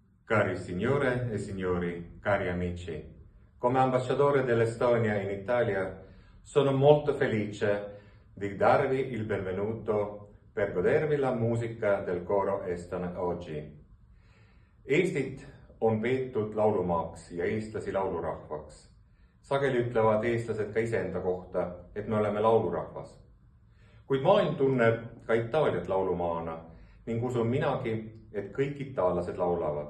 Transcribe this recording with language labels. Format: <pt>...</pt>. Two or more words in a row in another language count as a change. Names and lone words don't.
<it>Cari signore e signori, cari amici, come ambasciatore dell'Estonia in Italia sono molto felice di darvi il benvenuto per godervi la musica del coro Estone oggi.</it> <et>Eestit on peetud laulumaaks ja eestlasi laulurahvaks. Sageli ütlevad eestlased ka iseenda kohta, et me oleme laulurahvas. Kuid maailm tunneb ka Itaaliat laulumaana ning usun minagi, et kõik itaallased laulavad.</et>